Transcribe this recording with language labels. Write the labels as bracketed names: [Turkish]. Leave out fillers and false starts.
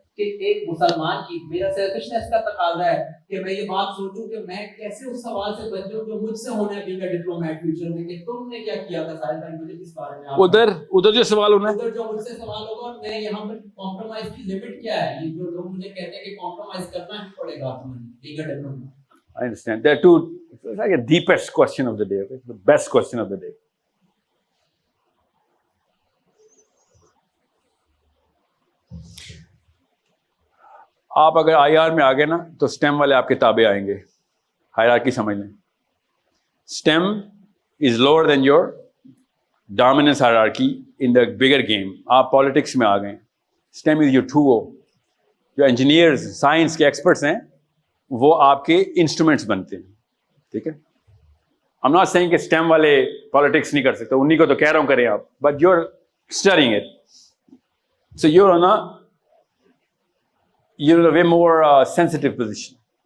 [Urdu] کہ ایک مسلمان کی میرا سیلفشنس کا تقاضا ہے کہ میں یہ بات سوچوں کہ میں کیسے اس سوال سے بچوں جو مجھ سے ہونا ہے [English] being a diplomat [Urdu] فیوچر میں کہ تم نے کیا کیا تھا سارے ٹائم مجھے اس بارے میں ادھر جو سوال ہونا ہے ادھر جو مجھ سے سوال ہوگا اور میں یہاں پر کمپرومائز کی لمٹ کیا ہے. یہ جو لوگ مجھے کہتے ہیں کہ کمپرومائز کرنا ہی پڑے گا تمہیں [English] Being a diplomat. I understand. There are two, it's like a deepest question of the day, okay? The best question of the day. [Urdu] آپ اگر آئی آر میں آگے نا تو STEM والے آپ کے تابع آئیں گے. ہائرارکی سمجھ لیں. [English] STEM is lower than your dominance hierarchy in the bigger game. [Urdu] آپ پالیٹکس میں آ گئے. [English] STEM is your 2O. [Urdu] جو انجینئرز سائنس کے ایکسپرٹس ہیں وہ آپ کے انسٹرومنٹس بنتے ہیں. ٹھیک ہے. [English] I'm not saying [Urdu] کہ STEM والے پالیٹکس نہیں کر سکتے, انہیں کو تو کہہ رہا ہوں کریں آپ, [English] but you're studying it. So you're on a way more sensitive position.